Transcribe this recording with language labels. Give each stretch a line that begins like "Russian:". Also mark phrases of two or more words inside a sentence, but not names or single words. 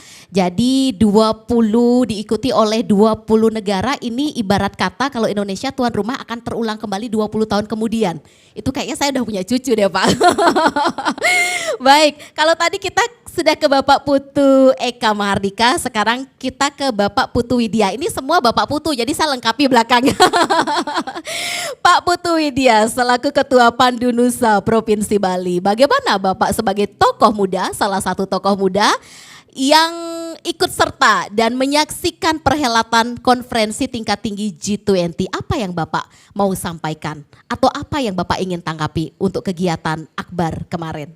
Indonesian: Jadi 20 diikuti oleh 20 negara, ini ibarat kata kalau Indonesia tuan rumah akan terulang kembali 20 tahun kemudian. Itu kayaknya saya udah punya cucu deh Pak. Baik, kalau tadi kita sudah ke Bapak Putu Eka Mahardika, sekarang kita ke Bapak Putu Widya. Ini semua Bapak Putu, jadi saya lengkapi belakangnya. Pak Putu Widya selaku Ketua Pandu Nusa Provinsi Bali. Bagaimana Bapak sebagai tokoh muda, salah satu tokoh muda yang ikut serta dan menyaksikan perhelatan konferensi tingkat tinggi G20, apa yang Bapak mau sampaikan atau apa yang Bapak ingin tanggapi untuk kegiatan Akbar kemarin?